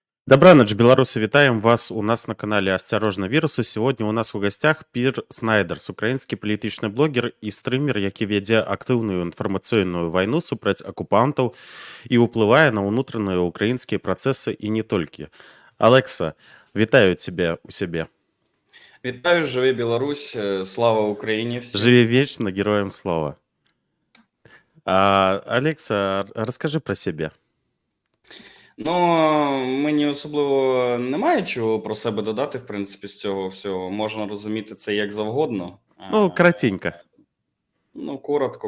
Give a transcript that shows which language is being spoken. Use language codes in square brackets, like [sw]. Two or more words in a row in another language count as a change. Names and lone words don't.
[be] Добраніч, беларусы, вітаем вас у нас на канале «Асцярожна вірусы». Сегодня у нас у гостях Пір Снайдерс, украінскі палітычны блогер і стрымер, які вядзе актыўную інфармацыйную вайну супраць акупантаў і ўплывае на ўнутраныя украінскія працэсы і не толькі. Алекса, вітаю цябе у сябе. [uk] Вітаю, живи Білорусь, слава Україні всім. [be] Жыве вечна, героям слова. [uk] Алекса, розкажи про себе. Ну, мені особливо немає чого про себе додати, в принципі, з цього всього. Можна розуміти це як завгодно. Ну, коротенько. Ну, коротко.